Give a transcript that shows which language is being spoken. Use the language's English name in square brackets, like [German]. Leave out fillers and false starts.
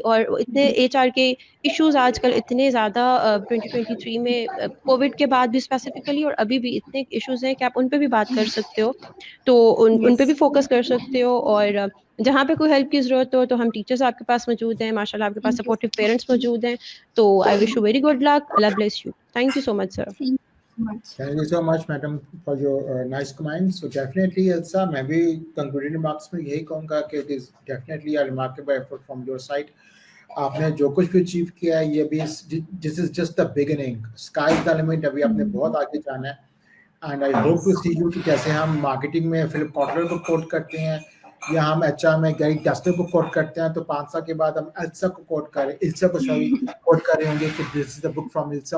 [Urdu] اور اتنے HR کے ایشوز آج کل اتنے زیادہ 2023 میں کووڈ کے بعد بھی اسپیسیفکلی اور ابھی بھی اتنے ایشوز ہیں کہ آپ ان پہ بھی بات کر سکتے ہو. تو ان پہ بھی فوکس کر سکتے ہو. اور جہاں پہ کوئی ہیلپ کی ضرورت ہو تو ہم ٹیچرز آپ کے پاس موجود ہیں, ماشاء اللہ آپ کے پاس سپورٹیو پیرنٹس موجود ہیں. [English] تو I wish you very good luck. اللہ bless you. Thank you so much sir. Thank you so much, madam, for your nice comments. So definitely, Elsa, [Urdu] میں بھی [English] concluding remarks [Urdu] میں یہی کہوں گا کہ [English] it is definitely a remarkable effort from your side. [Urdu] آپ نے جو کچھ بھی اچیو کیا ہے یہ بھی [English] this is just the beginning. Sky is the limit. [Urdu] ابھی آپ نے بہت آگے جانا ہے. [English] And I hope to see you [Urdu] کہ جیسے ہم مارکیٹنگ میں فلپ کاٹلر کو کوٹ کرتے ہیں یا ہم HR میں گیری ڈسٹر کو کوٹ کرتے ہیں تو 5 سال کے بعد ہم السا کو کوٹ کریں کوٹ کر رہے ہوں گے کہ [English] This is the book from Elsa.